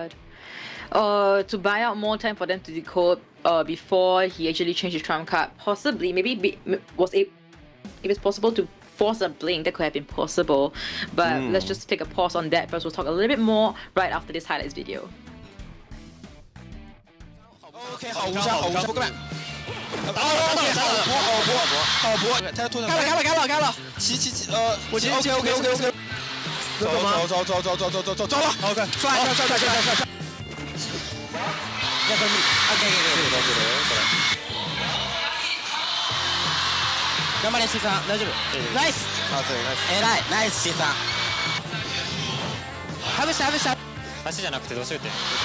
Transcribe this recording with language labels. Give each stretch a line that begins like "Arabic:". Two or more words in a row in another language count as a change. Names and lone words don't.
English: Hard. To buy out more time for them to decode before he actually changed his trump card, possibly, maybe if it's possible to force a blink, that could have been possible. But let's just take a pause on that first. We'll talk a little bit more right after this highlights video.
Chinese: OK， 好无伤，好无伤，各位。开了，骑，我骑 ，OK， 走了 ，OK， 帅，
Japanese: 頑張れ C さん、大丈夫。ナイス。偉い、ナイス C さん。外した。足じゃなくてどうしようって。